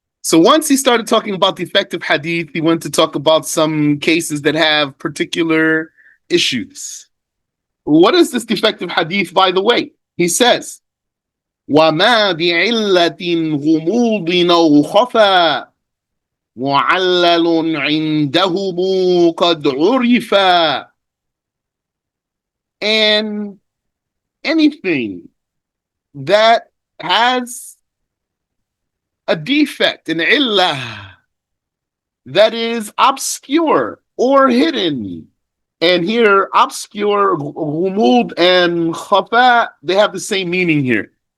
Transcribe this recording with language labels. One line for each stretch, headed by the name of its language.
English: So once he started talking about defective hadith, he went to talk about some cases that have particular issues. What is this defective hadith, by the way?
Arabic: He says, وَمَا بِعِلَّةٍ غُمُوضٍ أَوْ خَفَى مُعَلَّلٌ عِنْدَهُمْ قَدْ عُرِفَ.
English: And anything that has a defect, an illah, that is obscure or hidden. And here, obscure, ghumud, and khafa, they have the same meaning here.